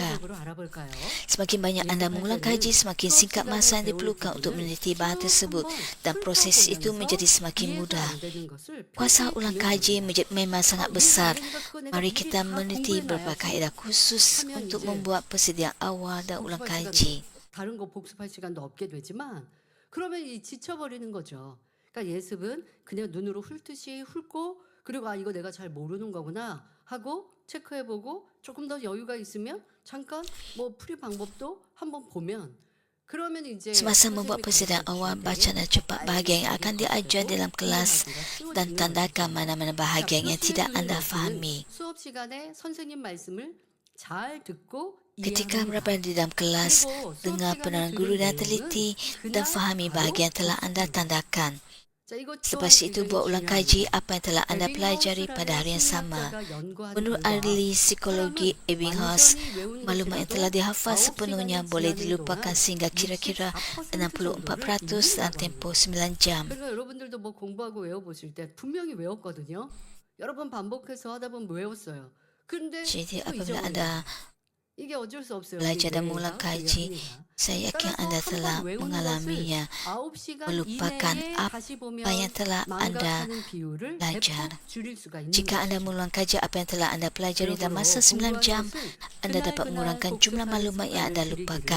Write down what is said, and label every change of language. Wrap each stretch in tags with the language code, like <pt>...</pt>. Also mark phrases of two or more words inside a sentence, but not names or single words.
<ms>Semakin banyak anda mengulang kaji, semakin singkat masa yang diperlukan untuk meneliti bahan tersebut dan proses itu menjadi semakin mudah. Kuasa ulang kaji memang sangat besar. Mari kita meneliti beberapa kaedah khusus untuk membuat persediaan awal dan ulang kaji.</ms> <ko>다른 거 복습할 시간도 없게 되지만 그러면 이 지쳐버리는 거죠. 그러니까 예습은 그냥 눈으로 훑듯이 훑고 그리고 아 이거 내가 잘 모르는 거구나 하고 체크해보고 조금 더 여유가 있으면 잠깐 뭐 풀이 방법도 한번 보면</ko> <ms>Semasa membuat persediaan awal, baca dan cepat bahagian yang akan diajar dalam kelas dan tandakan mana-mana bahagian yang tidak anda fahami. Ketika berada di dalam kelas, dengar penerangan guru dan teliti dan fahami bahagian yang telah anda tandakan. Selepas itu, buat ulang kaji apa yang telah anda pelajari pada hari yang sama. Menurut ahli psikologi Ebbinghaus, maklumat yang telah dihafal sepenuhnya boleh dilupakan sehingga kira-kira 64% dalam tempoh 9 jam.</ms> <ko>여러분들도 뭐 공부하고 외워보실 때 분명히 외웠거든요. 여러 번 반복해서 하다 보면 외웠어요. 근데</ko> <ms>Jadi apabila anda</ms> <ko>이게 어쩔 수 없어요.</ko> <ms>belajar dan mengulang kaji, saya yakin anda telah mengalaminya, melupakan apa yang telah anda belajar. Jika anda mengulang kaji apa yang telah anda pelajari dalam masa 9 jam, anda dapat mengurangkan jumlah maklumat yang anda lupakan.</ms>